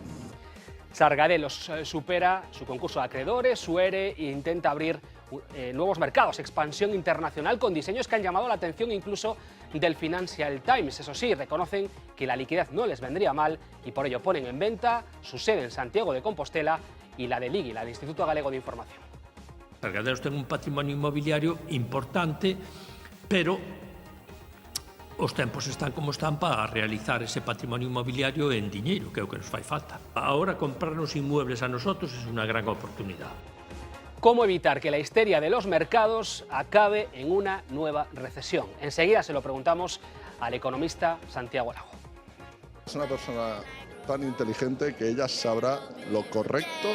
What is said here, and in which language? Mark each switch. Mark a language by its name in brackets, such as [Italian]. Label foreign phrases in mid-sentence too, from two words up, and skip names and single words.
[Spanish] Sargadelos supera su concurso de acreedores, su ERE, e intenta abrir nuevos mercados, expansión internacional con diseños que han llamado la atención incluso del Financial Times. Eso sí, reconocen que la liquidez no les vendría mal y por ello ponen en venta su sede en Santiago de Compostela y la del IGI, la del Instituto Galego de Información. [Galician] Sargadelos ten un patrimonio inmobiliario importante, pero os tempos están como están para realizar ese patrimonio inmobiliario en diñeiro, que é o que nos fai falta. [Spanish] Ahora comprarnos inmuebles a nosotros es una gran oportunidad. ¿Cómo evitar que la histeria de los mercados acabe en una nueva recesión? Enseguida se lo preguntamos al economista Santiago Lago. Es una persona tan inteligente que ella sabrá lo correcto.